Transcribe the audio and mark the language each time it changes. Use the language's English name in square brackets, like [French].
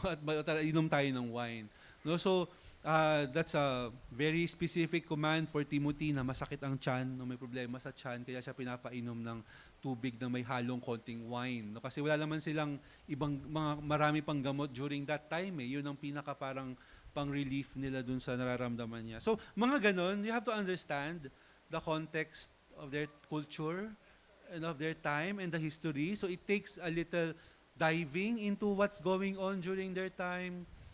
[Filipino] At inom tayo ng wine. No, [English] so that's a very specific command for Timothy [Filipino] na masakit ang tiyan, no, may problema sa tiyan, kaya siya pinapainom ng tubig na may halong konting wine. No, kasi wala naman silang marami pang gamot [English] during that time. [Filipino] Yun ang pinaka parang pang-relief nila dun sa nararamdaman niya. [English] So, [Filipino] mga ganon, [English] you have to understand the context of their culture and of their time and the history. So, it takes a little diving into what's going on during their time.